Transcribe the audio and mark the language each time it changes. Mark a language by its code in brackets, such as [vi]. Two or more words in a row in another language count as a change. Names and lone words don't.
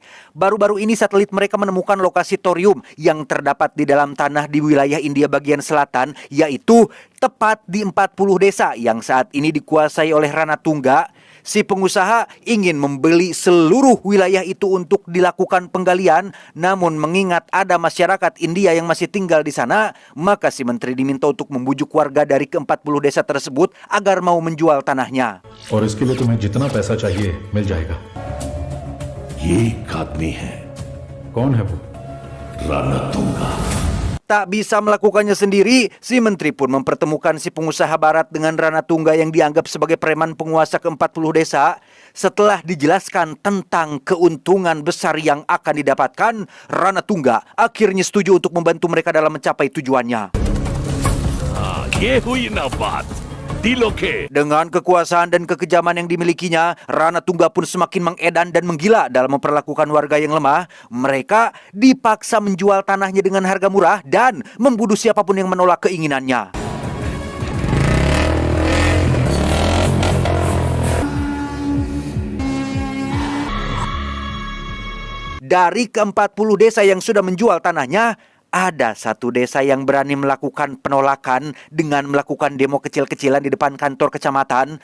[id] Baru-baru ini satelit mereka menemukan lokasi thorium yang terdapat di dalam tanah di wilayah India bagian selatan, yaitu tepat di 40 desa yang saat ini dikuasai oleh Rana Tungga. Si pengusaha ingin membeli seluruh wilayah itu untuk dilakukan penggalian, namun mengingat ada masyarakat India yang masih tinggal di sana, maka si menteri diminta untuk membujuk warga dari ke-40 desa tersebut agar mau menjual tanahnya. [hi] और इसके लिए तुम्हें जितना पैसा चाहिए मिल जाएगा। ये एक आदमी है कौन है वो? राणा तुंगा। [id] Tak bisa melakukannya sendiri, si menteri pun mempertemukan si pengusaha barat dengan Rana Tungga yang dianggap sebagai preman penguasa ke-40 desa. Setelah dijelaskan tentang keuntungan besar yang akan didapatkan, Rana Tungga akhirnya setuju untuk membantu mereka dalam mencapai tujuannya. [hi] ये हुई ना बात दिलों के [id] Dengan kekuasaan dan kekejaman yang dimilikinya, Rana Tungga pun semakin mengedan dan menggila dalam memperlakukan warga yang lemah. Mereka dipaksa menjual tanahnya dengan harga murah dan membunuh siapapun yang menolak keinginannya. Dari ke-40 desa yang sudah menjual tanahnya, ada satu desa yang berani melakukan penolakan dengan melakukan demo kecil-kecilan di depan kantor kecamatan.